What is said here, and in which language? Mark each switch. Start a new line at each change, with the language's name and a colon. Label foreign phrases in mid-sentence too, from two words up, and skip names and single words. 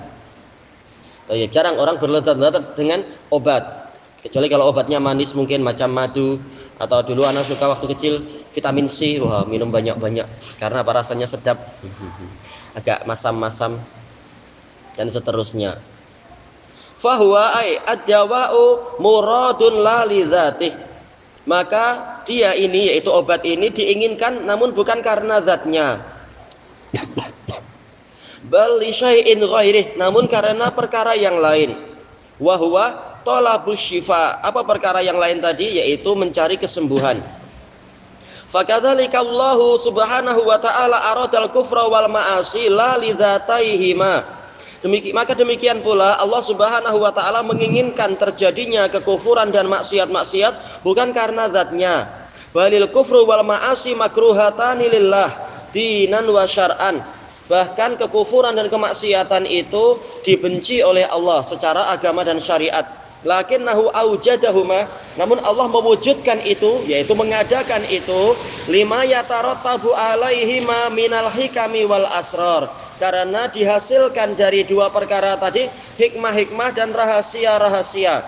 Indonesian: Jarang orang berlezat-lezat dengan obat, kecuali kalau obatnya manis, mungkin macam madu, atau dulu anak suka waktu kecil vitamin C, wah minum banyak-banyak karena apa, rasanya sedap, agak masam-masam dan seterusnya.
Arabic: فهو أي الدواء مراد لا لذاته,
Indonesian: maka dia ini, yaitu obat ini diinginkan namun bukan karena zatnya,
Arabic: بل لشيء غيره,
Indonesian: namun karena perkara yang lain.
Arabic: وهو طلب الشفاء,
Indonesian: apa perkara yang lain tadi? Yaitu mencari kesembuhan.
Arabic: فكذلك الله سبحانه وتعالى أراد الكفر والمعاصي لا لذاتيهما.
Indonesian: Maka demikian pula Allah
Arabic: سبحانه وتعالى
Indonesian: menginginkan terjadinya kekufuran dan maksiat-maksiat bukan karena zatnya.
Arabic: بل الكفر والمعاصي مكروهتان لله دينا وشرعا.
Indonesian: Bahkan kekufuran dan kemaksiatan itu dibenci oleh Allah secara agama dan syariat.
Arabic: لكنه أوجدهما,
Indonesian: namun Allah mewujudkan itu, yaitu mengadakan itu,
Arabic: لما يترتب عليهما من الحكم والأسرار,
Indonesian: karena dihasilkan dari dua perkara tadi, hikmah-hikmah dan rahasia-rahasia.